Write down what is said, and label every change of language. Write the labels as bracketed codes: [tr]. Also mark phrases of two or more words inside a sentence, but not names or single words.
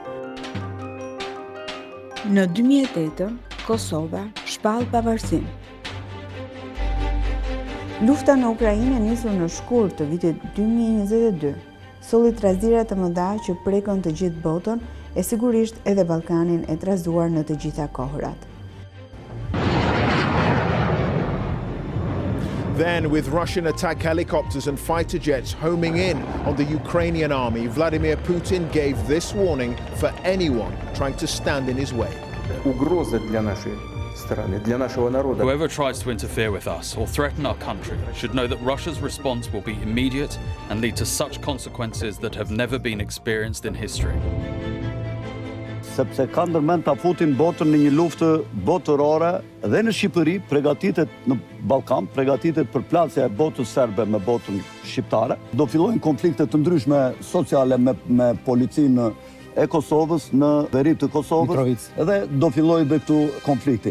[sq] Në 2008, Kosova shpall pavarësinë. Lufta në Ukrainë nisur në shkurt të vitit 2022, solli trazira të mëdha që prekën të gjithë botën e sigurisht edhe Ballkanin e trazuar në të gjitha kohërat. [en] Then, with Russian attack helicopters and fighter jets homing in on the Ukrainian army, Vladimir Putin gave this warning for anyone trying to stand in his way. [ru] Угроза для нашей страны, для нашего народа. [en] Whoever tries to interfere with us or threaten our country should know that Russia's response will be immediate and lead to such consequences that have never been experienced in history. [sq] Sepse ka ndërmend ta futin botën në një luftë botërore dhe në Shqipëri, përgatitet në Ballkan, përgatitet përplasja e botës serbe me botën shqiptare. Do fillojnë konflikte të ndryshme sociale me policinë e Kosovës në veri të Kosovës edhe do fillojë dhe këtu konflikti.